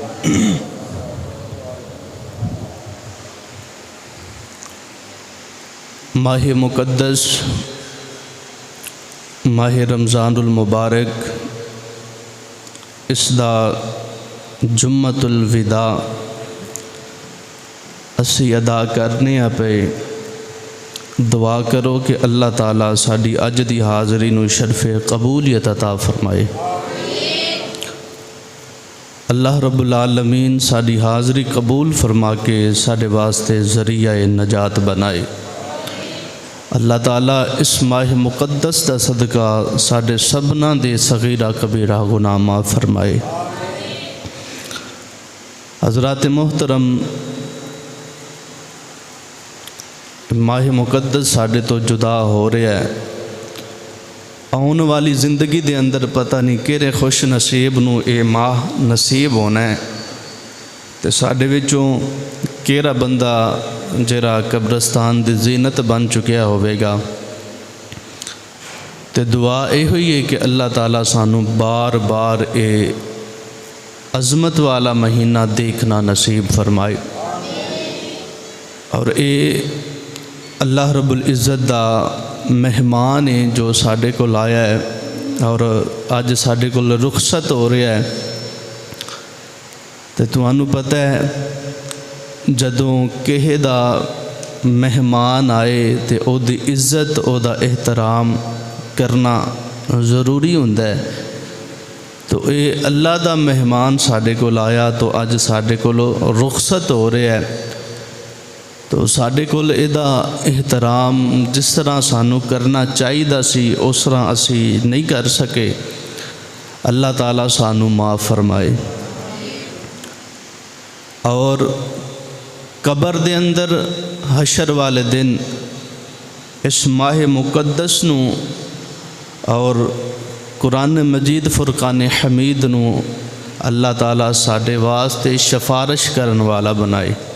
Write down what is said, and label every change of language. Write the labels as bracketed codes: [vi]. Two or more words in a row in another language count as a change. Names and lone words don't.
[pa] ماہ مقدس ماہ رمضان المبارک اس دا جمعۃ الوداع اسی ادا کرنے پہ دعا کرو کہ اللہ تعالیٰ ساڈی اج دی حاضری نو شرف قبولیت عطا فرمائے۔ اللہ رب العالمین ساڈی حاضری قبول فرما کے ساڈے واسطے ذریعہ نجات بنائے۔ اللہ تعالیٰ اس ماہ مقدس دا صدقہ ساڈے سبنا دے صغیرہ کبیرہ گناہ معاف فرمائے۔ حضرات محترم، ماہ مقدس ساڈے تو جدا ہو رہا ہے، آن والی زندگی دے اندر پتہ نہیں کہڑے خوش نصیب نو اے ماہ نصیب ہونا ہے، تے ساڈے وچوں کہڑا بندہ جڑا قبرستان دی زینت بن چکیا ہوئے گا۔ تے دعا اے ہوئی ہے کہ اللہ تعالیٰ سانو بار بار اے عظمت والا مہینہ دیکھنا نصیب فرمائے، اور اے اللہ رب العزت دا مہمان ہے جو ساڈے کول آیا ہے اور اج ساڈے کول رخصت ہو رہا ہے۔ تے تانوں پتہ ہے جدوں کہے دا مہمان آئے تے او دی عزت او دا احترام کرنا ضروری ہوندا ہے۔ تو اے اللہ دا مہمان ساڈے کول آیا تو اج ساڈے کول رخصت ہو رہا ہے، تو ساڈے کول ایدا احترام جس طرح سانو کرنا چاہیدا سی اس طرح اسی نہیں کر سکے۔ اللہ تعالیٰ سانو معاف فرمائے۔ اور قبر دے اندر حشر والے دن اس ماہ مقدس نو اور قرآن مجید فرقان حمید نو اللہ تعالیٰ ساڈے واسطے سفارش کرن والا بنائے۔